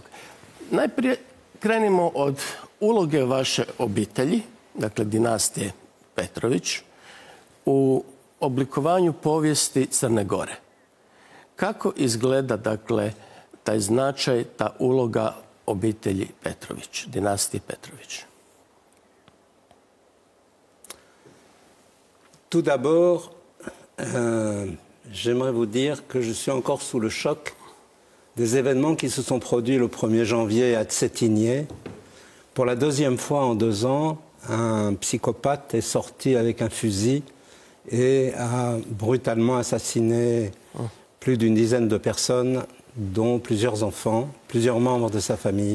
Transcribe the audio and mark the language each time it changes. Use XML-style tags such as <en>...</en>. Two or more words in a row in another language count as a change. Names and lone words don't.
<hr>Najprije krenimo od uloge vaše obitelji, dakle dinastije Petrović, u oblikovanju povijesti Crne Gore. Kako izgleda, dakle, taj značaj, ta uloga obitelji Petrović, dinastije Petrović?</hr> <fr>Tout d'abord, j'aimerais vous dire que je suis encore sous le choc des événements qui se sont produits le 1er janvier à Cetinje. Pour la deuxième fois en 2 ans, un psychopathe est sorti avec un fusil et a brutalement assassiné plus d'une dizaine de personnes, dont plusieurs enfants, plusieurs membres de sa famille.</fr>